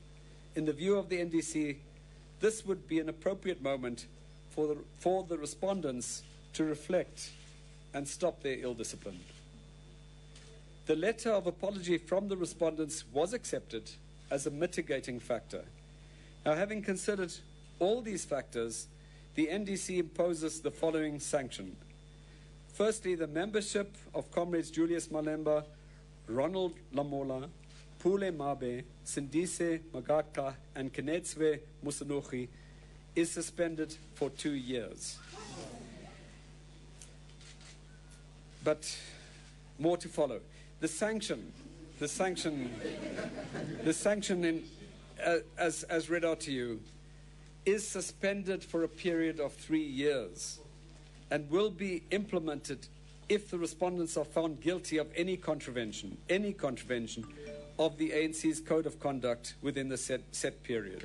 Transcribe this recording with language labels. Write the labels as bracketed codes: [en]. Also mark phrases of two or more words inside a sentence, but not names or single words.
[en] In the view of the NDC, this would be an appropriate moment for the respondents to reflect and stop their ill discipline. The letter of apology from the respondents was accepted as a mitigating factor. Now, having considered all these factors, the NDC imposes the following sanction. Firstly, the membership of Comrades Julius Malema, Ronald Lamola, Pule Mabe, Ciso Magaka, and Kenetswe Musanochi is suspended for 2 years. But more to follow. The sanction as read out to you, is suspended for a period of 3 years and will be implemented if the respondents are found guilty of any contravention of the ANC's Code of Conduct within the set period.